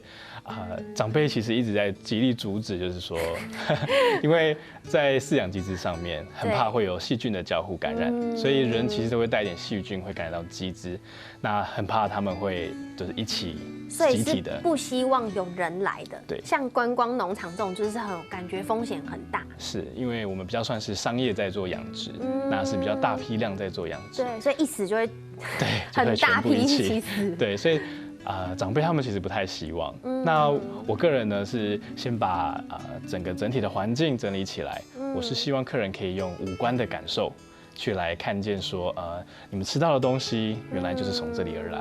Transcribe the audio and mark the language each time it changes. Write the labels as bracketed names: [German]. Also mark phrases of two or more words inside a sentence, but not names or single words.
[Chinese] 長輩其實一直在極力阻止，就是說，因為在飼養機制上面，很怕會有細菌的交互感染，所以人其實都會帶點細菌，會感染到雞隻，那很怕他們會就是一起集體的，不希望有人來的。對，像觀光農場這種，就是很感覺風險很大。是因為我們比較算是商業在做養殖，那是比較大批量在做養殖。對，所以一死就會對很大批一起死。對，所以。长辈他们其实不太希望。那我个人呢是先把整体的环境整理起来。我是希望客人可以用五官的感受去来看见说，你们吃到的东西原来就是从这里而来。